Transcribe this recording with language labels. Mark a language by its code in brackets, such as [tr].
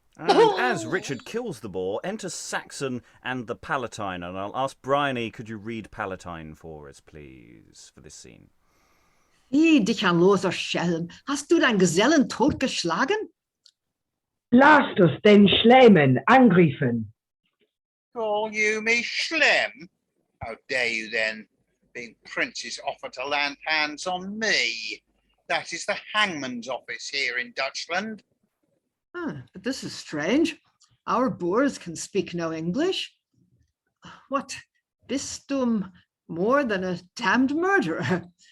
[en] And as Richard kills the boar, enter Saxon and the Palatine. And I'll ask Briony, could you read Palatine for us, please, for this scene? [de] Wie dich ein loser Schelm, hast du deinen Gesellen totgeschlagen? Lasst uns den Schlemen angreifen. [en] Call you me Schlem? How dare you then, being princes, offer to land hands on me? That is the hangman's office here in Dutchland. But this is strange. Our Boers can speak no English. What, [de] bist du [en] more than a damned murderer?